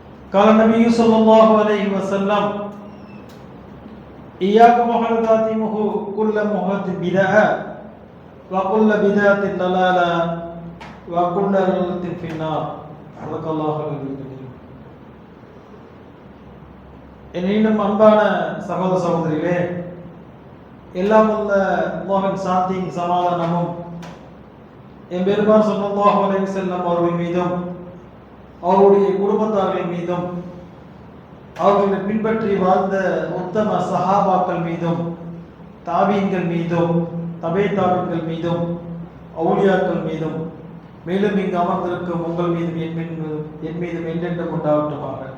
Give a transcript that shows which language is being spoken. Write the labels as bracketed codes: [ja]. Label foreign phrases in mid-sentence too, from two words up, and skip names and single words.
[ar] قال النبي صلى الله عليه وسلم إياكم محدثات كل محدث بدعة وكل بدعة ضلالة وكل ضلالة في النار صدق الله العظيم. [ta] என்னினும் அன்பான சகோதர சகோதரிகளே, எல்லாம் உள்ள அல்லாஹ்வின் சாந்தியும் சமாதானமும் எம்பெருமான் [ar] صلى الله عليه وسلم [ta] அவர்கள் மீதும் அவருடைய குடும்பத்தார்கள் மீதும் அவர்களை பின்பற்றி வாழ்ந்த உத்தம சஹாபாக்கள் மீதும் தாபீன்கள் மீதும் தபே தாபீன்கள் மீதும் அவுலியாக்கள் மீதும் மேலும் இங்கு அமர்ந்திருக்கும் உங்கள் மீதும் என் மீதும் என்றென்றும் உண்டாகட்டுமாக.